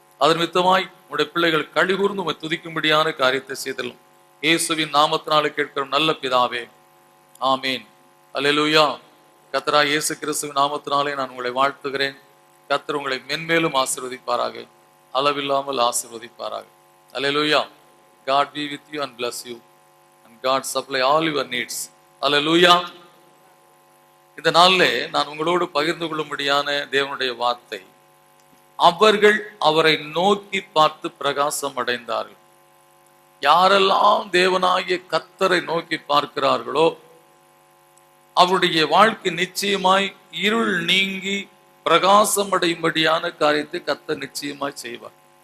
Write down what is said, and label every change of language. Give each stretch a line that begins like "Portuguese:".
Tamil: அதன் மித்தமாய் உம்முடைய பிள்ளைகள் கழிகூர்ந்து உம்மை துதிக்கும்படியான காரியத்தை செய்தலும் இயேசுவின் நாமத்தினாலே கேட்கிறோம் நல்ல பிதாவே, ஆமீன். அல்லேலூயா. கர்த்தராகிய இயேசு கிறிஸ்துவின் நாமத்தினாலே நான் உங்களை வாழ்த்துகிறேன். கர்த்தர் உங்களை மென்மேலும் ஆசீர்வதிப்பாராக, அளவில்லாமல் ஆசீர்வதிப்பாராக. அல்லேலூயா.
English: God be with you and bless you and God supply all your needs.
Tamil: அல்லேலூயா. இந்த நாளிலே நான் உங்களோடு பகிர்ந்து கொள்ளும்படியான தேவனுடைய வார்த்தை, அவர்கள் அவரை நோக்கி பார்த்து பிரகாசம் அடைந்தார்கள். யாரெல்லாம் தேவனாகிய கர்த்தரை நோக்கி பார்க்கிறார்களோ அவருடைய வாழ்க்கை நிச்சயமாய் இருள் நீங்கி பிரகாசம் அடையும்படியான காரியத்தை கர்த்தர் நிச்சயமாய் செய்வார்.